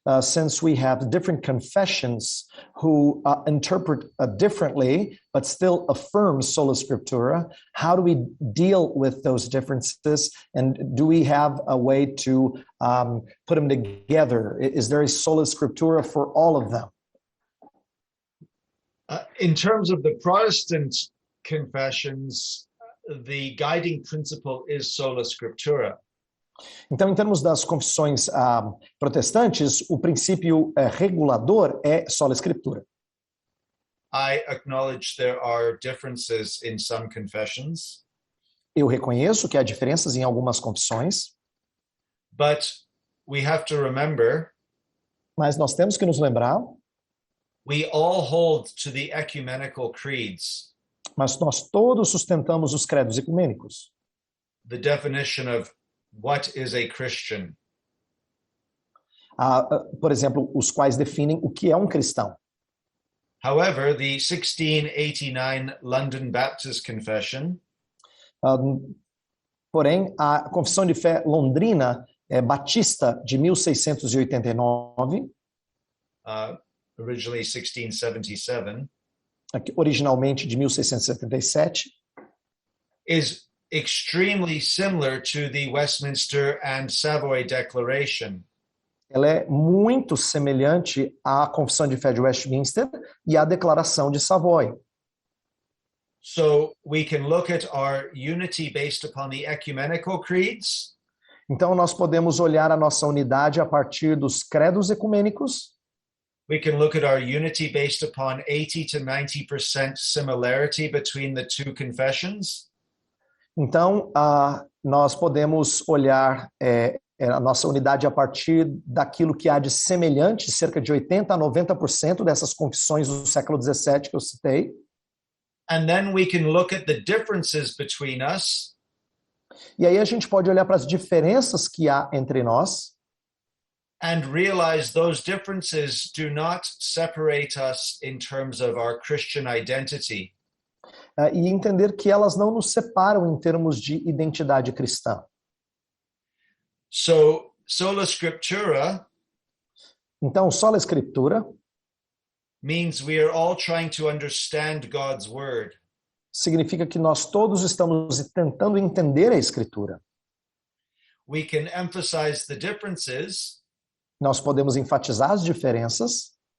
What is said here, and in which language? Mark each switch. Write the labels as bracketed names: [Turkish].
[English] Since we have different confessions who interpret differently, but still affirm sola scriptura, how do we deal with those differences? And do we have a way to put them together? Is there a sola scriptura for all of them? In terms of the Protestant confessions, the guiding principle is sola scriptura. [Portuguese] Então, em termos das confissões protestantes, o princípio regulador é sola escritura. [English] I acknowledge there are differences in some confessions, [Portuguese] Eu reconheço que há diferenças em algumas confissões, [English] but we have to remember [Portuguese] mas nós temos que nos lembrar, [English] we all hold to the ecumenical creeds, [Portuguese] mas nós todos sustentamos os credos ecumênicos. [English] the definition of what is a Christian. [Portuguese] Por exemplo, os quais definem o que é um cristão. [English] However, the 1689 London Baptist Confession [Portuguese] Porém, a Confissão de Fé Londrina Batista de 1689, [English] originally 1677, [Portuguese] originalmente de 1677, [English] is extremely similar to the Westminster and Savoy Declaration. [Portuguese] ela é muito semelhante à Confissão de Fé de Westminster e à Declaração de Savoy. [English] So we can look at our unity based upon the ecumenical creeds, [Portuguese] Então, nós podemos olhar a nossa unidade a partir dos credos ecumênicos. [English] we can look at our unity based upon 80 to 90% similarity between the two confessions. [Portuguese] Então, nós podemos olhar a nossa unidade a partir daquilo que há de semelhante, cerca de 80% a 90% dessas confissões do século XVII que eu citei. [English] And then we can look at the differences between us [Portuguese] E aí a gente pode olhar para as diferenças que há entre nós [English] and realize those differences do not separate us in terms of our Christian identity. [Portuguese] E entender que elas não nos separam em termos de identidade cristã. [English] So, sola scriptura [Portuguese] Então, sola escritura [English] means we are all trying to understand God's word. [Portuguese] significa que nós todos estamos tentando entender a escritura. [English] We can emphasize the differences, [Portuguese] Nós podemos enfatizar as diferenças,